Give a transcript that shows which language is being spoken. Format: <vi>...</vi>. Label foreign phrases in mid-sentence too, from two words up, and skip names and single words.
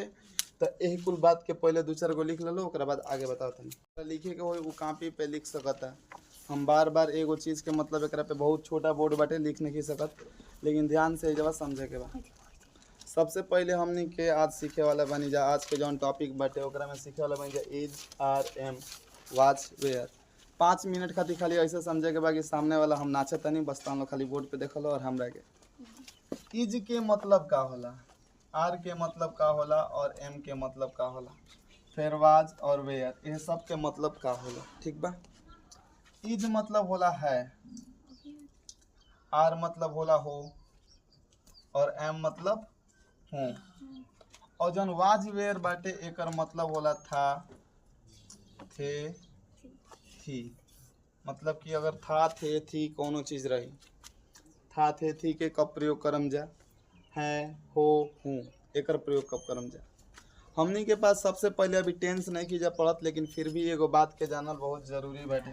<bho>तो यही कुल बात के पहले दो चार गो लिख लो, ओकरा बाद आगे बताओ तनी। लिखे के होई उ कॉपी पे लिख सकता, हम बार बार एगो चीज़ के मतलब एकरा पे बहुत छोटा बोर्ड बाटे लिख नहीं सकत, लेकिन ध्यान से जब समझे के बा। सबसे पहले हमनी के आज सीखे वाला बनी जा, आज के जौन टॉपिक बाटे ओकरा में सीखे वाला बनी जा</bho> <en>is, are, am, was, were.</en> <bho>5 मिनट खातिर खाली ऐसे समझे के बा कि सामने वाला हम नाचत नहीं, बस तुम लोग खाली बोर्ड पे देखल और हमरा के इज के मतलब का होला, आर के मतलब का होला, और एम के मतलब का होला, फिर वाज और वेयर, ये सब के मतलब का होला, ठीक बा। इज मतलब होला है, आर मतलब होला हो, और एम मतलब हूँ। और जौन</bho> <en>was were</en> <bho>बाटे एकर मतलब होला था, थे, थी। मतलब कि अगर था, थे, थी कोनो चीज़ रही, था, थे, थी के कब प्रयोग करम जा, है, हो, हूँ, एकर प्रयोग कब करम जा। हमनी के पास सबसे पहले अभी टेंस नहीं की जा पढ़त, लेकिन फिर भी एगो बात के जानल बहुत जरूरी बाटे।</bho>